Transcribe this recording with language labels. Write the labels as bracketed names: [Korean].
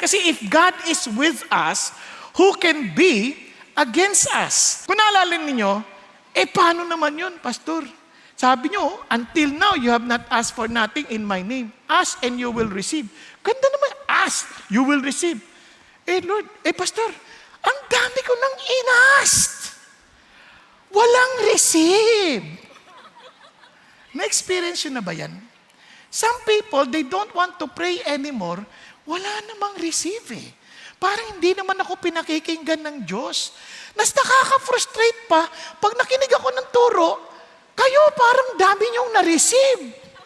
[English] Kasi if God is with us, who can be against us? [Filipino] Kung naalala ninyo, paano naman yun, Pastor? Sabi nyo, [English] until now, you have not asked for nothing in my name. Ask and you will receive. [Filipino] Ganda naman, [English] ask, you will receive. [Filipino] Lord, Pastor, ang dami ko nang inask. Walang receive. Na-experience yun na ba yan? [English] Some people, they don't want to pray anymore. [Filipino] Wala namang receive Parang hindi naman ako pinakikinggan ng Diyos. Nas nakaka-frustrate pa, pag nakinig ako ng turo, kayo parang dami niyong na-receive.